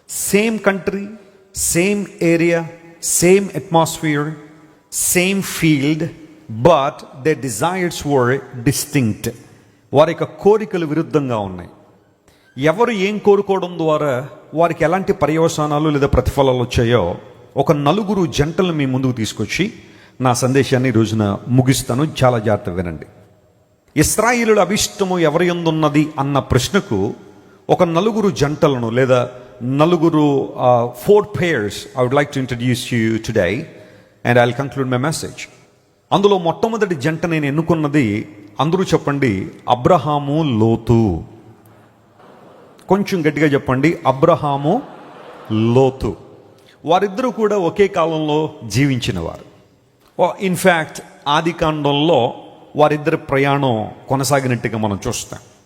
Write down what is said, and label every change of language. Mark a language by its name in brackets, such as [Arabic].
[English] Same country, same area, same atmosphere, same field, but the desires were distinct. [Telugu] వారి యొక్క కోరికలు విరుద్ధంగా ఉన్నాయి. ఎవరు ఏం కోరుకోవడం ద్వారా వారికి ఎలాంటి పర్యవసానాలు లేదా ప్రతిఫలాలు వచ్చాయో ఒక 4 జంటలు మీ ముందుకు తీసుకొచ్చి నా సందేశాన్ని ఈ రోజున ముగిస్తాను. చాలా జాగ్రత్తగా వినండి. ఇశ్రాయేలుల అభిష్టము ఎవరి యందు ఉన్నది అన్న ప్రశ్నకు ఒక 4 జంటలను లేదా [English] 4 pairs I would like to introduce you today and I'll conclude my message. [Telugu] అందులో మొట్టమొదటి జంట నేను ఎన్నుకున్నది, అందరూ చెప్పండి, అబ్రహాము లోతు. కొంచెం గట్టిగా చెప్పండి, అబ్రహాము లోతు. వారిద్దరూ కూడా ఒకే కాలంలో జీవించిన వారు. ఇన్ఫ్యాక్ట్ ఆది కాండంలో వారిద్దరి ప్రయాణం కొనసాగినట్టుగా మనం చూస్తాం.